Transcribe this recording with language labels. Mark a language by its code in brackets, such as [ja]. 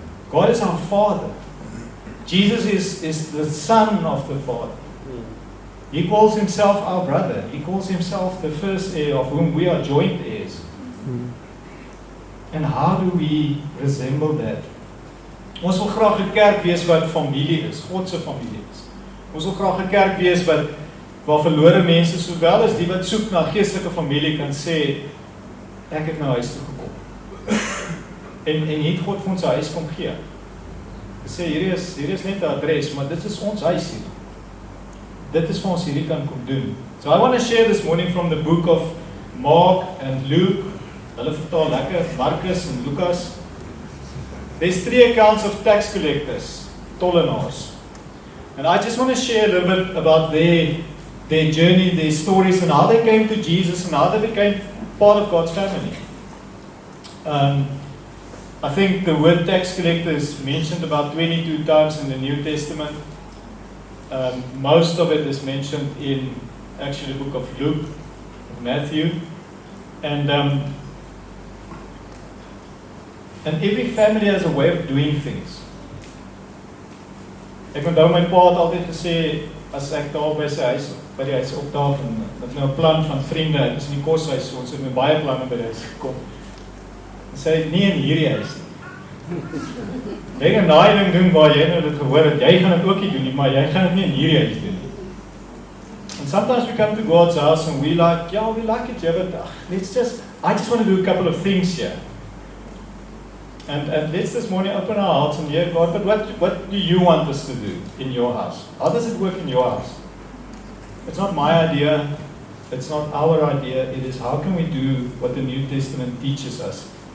[en] God is our Father. Jesus is the Son of the Father. He calls himself our brother. He calls himself the first heir of whom we are joint heirs. And how do we resemble that? [af] Ons wil graag 'n kerk wees wat familie is, God se familie is. Ons wil graag 'n kerk wees waar verlore mense sowel as die wat soek na geestelike familie kan sê, ek het na huis toe gekom. En het God vir ons 'n huis kom gee. Hy sê hier is net 'n adres, maar dit is ons huis hier. Dit is vir ons hierdie kan kom doen. [en] So I want to share this morning from the book of Mark and Luke. [af] Hulle vertaal lekker Markus en Lukas. [en] There's 3 accounts of tax collectors, tollenaars. And I just want to share a little bit about their journey, their stories, and how they came to Jesus and how they became part of God's family. I think the word tax collector is mentioned about 22 times in the New Testament. Most of it is mentioned in actually the book of Luke, Matthew, and every family has a way of doing things. [af] Ek onthou my pa het altyd gesê, as ek daar by sy huis, by die huis opdaag, en dat nou 'n plan van vriende, ek is in die koshuis, so ons het met baie planne by die huis gekom. En sê, nie in hierdie huis nie. Jy gaan daai ding doen waar jy nou dit gehoor het, jy gaan dit ook nie doen nie, maar jy gaan dit nie in hierdie huis doen nie. [en] And sometimes we come to God's house and we like it, yeah, but I just want to do a couple of things here. And let's this morning open our hearts and hear God, but what do you want us to do in your house? How does it work in your house? It's not my idea, it's not our idea, it is how can we do what the New Testament teaches us.